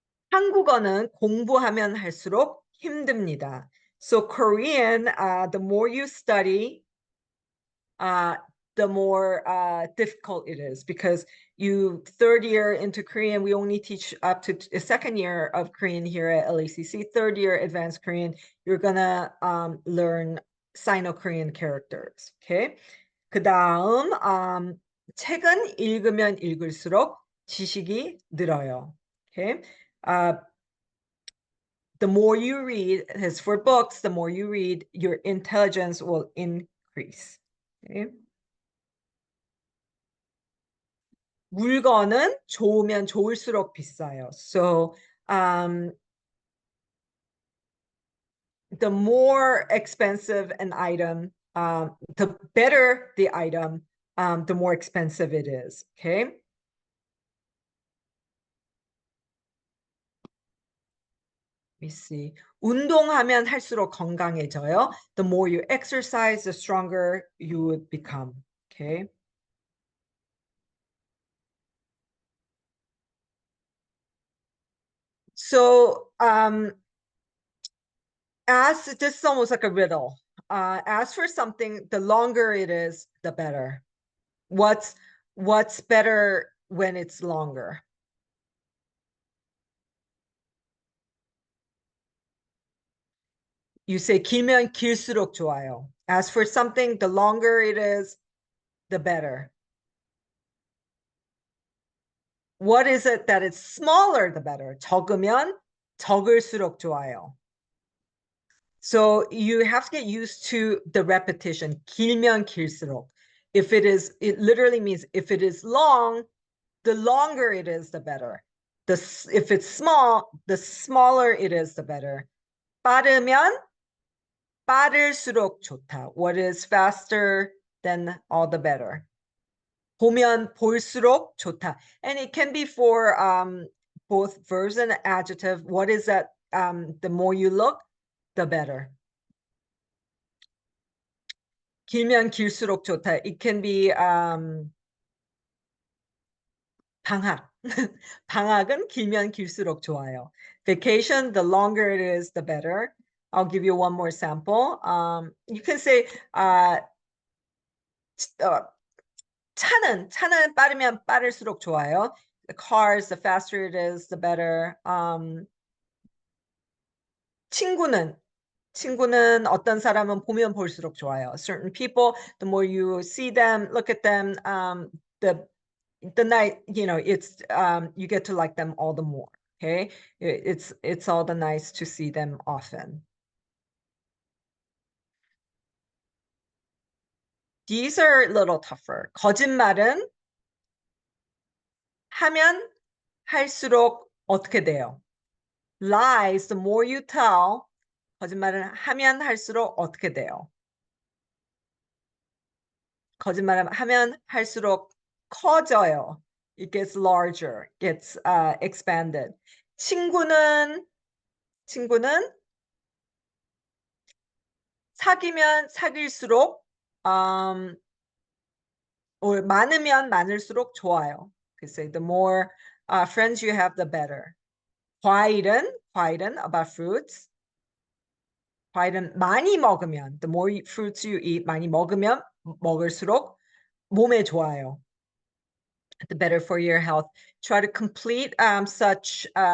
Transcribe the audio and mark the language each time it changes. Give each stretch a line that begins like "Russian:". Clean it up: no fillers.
Korean: 한국어는 공부하면 할수록 힘듭니다.
English: So Korean, the more you study, the more difficult it is, because you third year into Korean, we only teach up to a second year of Korean here at LACC. Third year advanced Korean, you're gonna learn Sino-Korean characters. Okay.
Korean: 그다음 책은 읽으면 읽을수록 지식이 늘어요.
English: Okay. The more you read, as for books, the more you read, your intelligence will increase. Okay.
Korean: 물건은 좋으면 좋을수록 비싸요.
English: So the more expensive an item, the better the item, the more expensive it is. Okay. Let me see.
Korean: 운동하면 할수록 건강해져요.
English: The more you exercise, the stronger you would become. Okay. So this is almost like a riddle. Ask for something, the longer it is, the better. What's better when it's longer? You say
Korean: 길면 길수록 좋아요.
English: Ask for something, the longer it is, the better. What is it that it's smaller, the better?
Korean: 적으면 적을수록 좋아요.
English: So you have to get used to the repetition.
Korean: 길면 길수록.
English: If it is, it literally means if it is long, the longer it is, the better. If it's small, the smaller it is, the better.
Korean: 빠르면 빠를수록 좋다.
English: What is faster, then all the better.
Korean: 보면 볼수록 좋다.
English: And it can be for both verbs and adjective. What is that? The more you look, the better.
Korean: 길면 길수록 좋다.
English: It can be
Korean: 방학. 방학은 길면 길수록 좋아요.
English: Vacation, the longer it is, the better. I'll give you one more sample. You can say
Korean: 차는 빠르면 빠를수록 좋아요.
English: The cars, the faster it is, the better.
Korean: 친구는 어떤 사람은 보면 볼수록 좋아요.
English: Certain people, the more you see them, look at them, the night, it's you get to like them all the more. Okay, it's all the nice to see them often. These are a little tougher.
Korean: 거짓말은 하면 할수록 어떻게 돼요?
English: Lies, the more you tell,
Korean: 거짓말은 하면 할수록 어떻게 돼요? 거짓말을 하면 할수록 커져요.
English: It gets larger, gets expanded.
Korean: 친구는 사귀면 사귈수록 or 많으면 많을수록 좋아요.
English: You say the more friends you have, the better. 과일은 about fruits.
Korean: 과일은 많이 먹으면,
English: the more fruits you eat,
Korean: 많이 먹으면 먹을수록 몸에 좋아요.
English: The better for your health. Try to complete such